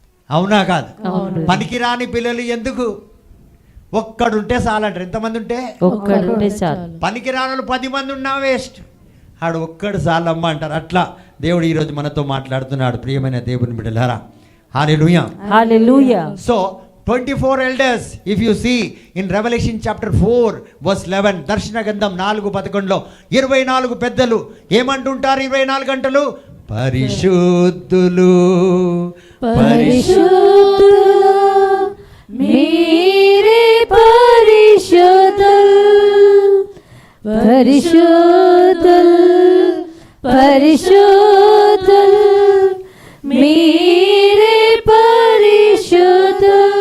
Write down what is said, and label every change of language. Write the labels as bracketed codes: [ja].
[te] అవునా కాదు? అవును. పనికిరాని పిల్లలు ఎందుకు? ఒక్కడుంటే చాలంటారు. ఎంతమంది ఉంటే? ఒక్కడుంటే చాలు. పనికిరాని 10 మంది ఉన్నా వేస్ట్, ఆడు ఒక్కడు చాలమ్మ అంటారు. అట్లా దేవుడు ఈరోజు మనతో మాట్లాడుతున్నాడు. ప్రియమైన దేవుని బిడ్డలారా, హల్లెలూయా. హల్లెలూయా. [en] so 24 elders, if you see in Revelation chapter 4 verse 11, [te] దర్శన గ్రంథం 4:11లో 24 పెద్దలు ఏమంటుంటారు? 24 గంటలు పరిశుద్ధులు పరిశుద్ధులు మీరే పరిశుద్ధులు, పరిశుద్ధులు, పరిశుద్ధులు మీరే పరిశుద్ధులు,